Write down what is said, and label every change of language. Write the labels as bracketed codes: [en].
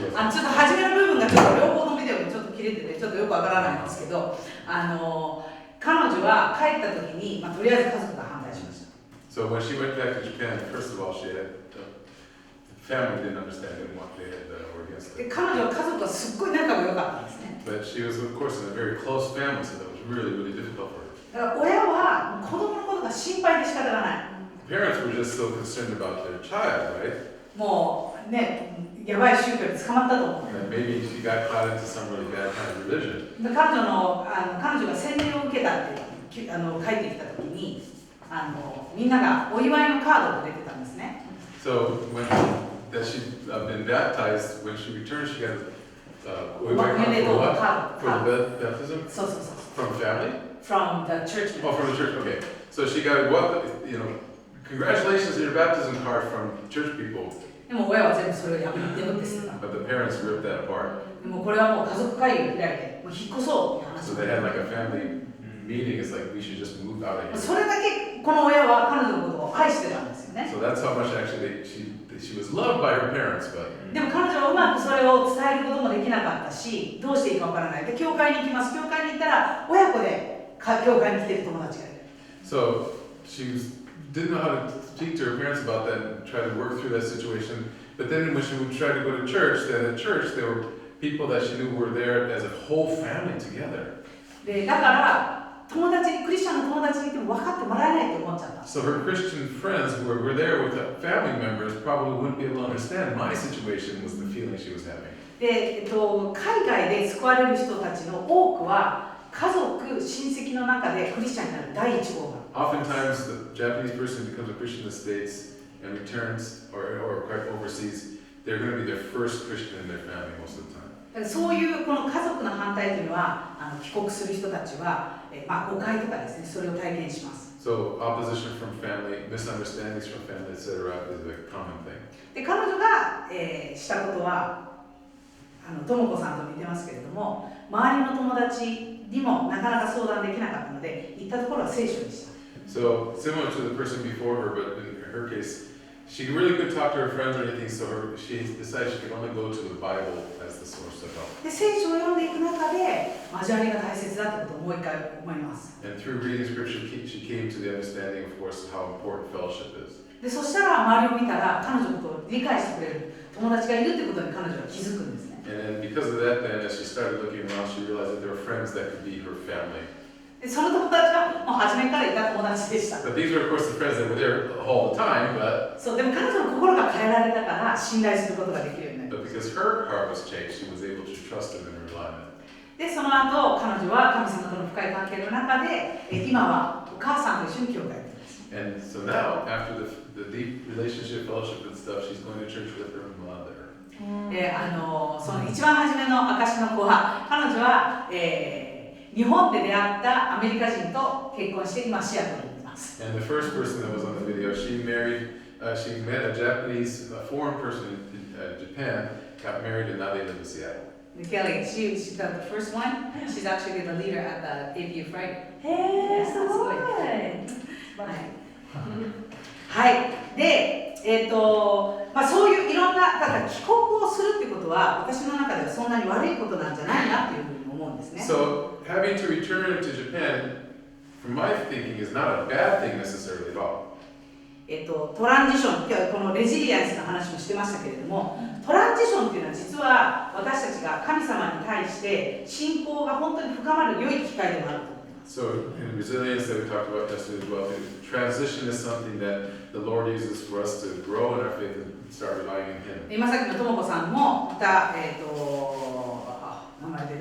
[ja] ちょっと初めの部分がちょっと両方のビデオにちょっと切れててちょっとよくわからないんですけど、彼女は帰った時に、とりあえず家族が反対しました。 [en] So when she went back to Japan, first of all, she had the family didn't understand it and what they had were against [ja] で [en] it. [ja] 彼女は家族はすっごい仲が良かったんですね。 [en] But she was, of course, in a very close family, so that was really, really difficult for her. [ja] だから親は子供のことが心配で仕方がない。 [en] Parents were just so concerned about their child, right? [ja] もうね、やばい宗教に捕まったと思う。 [en] And maybe she got caught into some really bad kind of religion. [ja] で彼女が洗礼を受けたって帰ってきた時にみんながお祝いのカードをくれてたんですね。 [en] So when that she'd been baptized, when she returned, she got for what? For the baptism? [ja] そうそうそう。 [en] From family? From the church. Oh, from the church. Okay. So she got congratulations on your baptism card from church people. [ja] でも親は全部それを破ってるんですよ。 [en] But the parents ripped that apart. [ja] でもこれはもう家族会議を開いて、もう引っ越そうっていう話。 [en] So they had like a family meeting. It's like we should just move out of here. [ja] それだけこの親は彼女のことを愛してたんですよね。 [en] So that's how much actually actually she was loved by her parents, but [ja] でも彼女はうまくそれを伝えることもできなかったし、どうしていいかわからない。で、教会に行きます。教会に行ったら親子で教会に来てる友達がいる。 [en] so didn't know how to speak to her parents about that and try to work through that situation. But then when she would try to go to church, then at church there were people that she knew were there as a whole family together. [ja] で、だから友達にクリスチャンの友達にいても分かってもらえないと思っちゃった。 [en] So her Christian friends who were there with the family members probably wouldn't be able to understand my situation was the feeling she was having. [ja] で、海外で救われる人たちの多くは家族、親戚の中でクリスチャンになる第一号が。 [en] Oftentimes the Japanese person becomes a Christian in the States and returns or overseas, they're going to be their first Christian in their family most of the time. [ja] だからそういうこの家族の反対というのは帰国する人たちは、誤解とかですね、それを体験します。 [en] So opposition from family, misunderstandings from family, etc. is a common thing. [ja] で、彼女が、したことはとも子さんと似てますけれども、周りの友達にもなかなか相談できなかったので、行ったところは聖書でした。 [en] So similar to the person before her, but in her case, she really couldn't talk to her friends or anything, so she decided she could only go to the Bible as the source of help. [ja] で、聖書を読んでいく中で交わりが大切だということをもう一回思います。 [en] And through reading scripture, she came to the understanding, of course, how important fellowship is. [ja] で、そしたら周りを見たら彼女のことを理解してくれる友達がいるということに彼女は気づくんですね。 [en] And then because of that, then as she started looking around, she realized that there were friends that could be her family. [ja] で、その友達はもう初めからいた友達でした。 [en] But these were, of course, the friends that were there all the time, but [ja] そう、でも彼女の心が変えられたから信頼することができるようになりま [en] because her heart was changed, she was able to trust him and rely on him. [ja] す。で、その後、彼女は神様との深い関係の中で、今はお母さんと一緒に教会に行ってます。 [en] And so now, after the deep relationship, fellowship and stuff, she's going to church with her mother. [ja] で、その一番初めの証の子は、彼女は、日本で出会ったアメリカ人と結婚して今シアトルにいます。 [en] And the first person that was on the video, she met a Japanese, a foreign person in Japan, got married, and now they live in Seattle. Kelly, she's the first one. She's actually the leader at the APU Friday. [ja] へー、すごい。はい。で、そういういろんな、だから帰国をするってことは、私の中ではそんなに悪いことなんじゃないなっていうふうに思うんですね。 [en] So having to return to Japan, from my thinking, is not a bad thing necessarily at all. [ja] トランジション、今日このレジリエンスの話もしてましたけれども、トランジションっていうのは実は私たちが神様に対して信仰が本当に深まる良い機会でもあると思います。 [en] So in resilience that we talked about yesterday as well, transition is something that the Lord uses for us to grow in our faith and start relying on Him. [ja] 今さっきのとも子さんもまた、名前出てこない。